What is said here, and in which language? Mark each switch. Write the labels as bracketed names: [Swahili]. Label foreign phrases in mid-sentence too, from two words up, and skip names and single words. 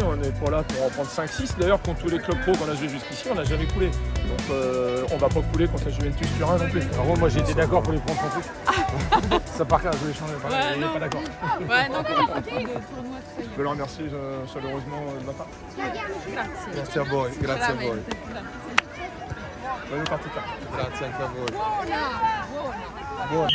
[French] On n'est pas là pour en prendre 5-6. D'ailleurs, contre tous les clubs pro qu'on a joué jusqu'ici, on n'a jamais coulé. Donc on va pas couler contre la Juventus Turin non plus. Alors moi j'étais d'accord pour les prendre sans plus. Ça par contre, je voulais changer. Il n'est pas d'accord. Ouais, non, comme il faut plus de tournois, tout ça. Je veux le remercier chaleureusement de ma part. [Italian] Grazie a voi, grazie a voi. Bonne partita. Grazie anche a voi. Buona.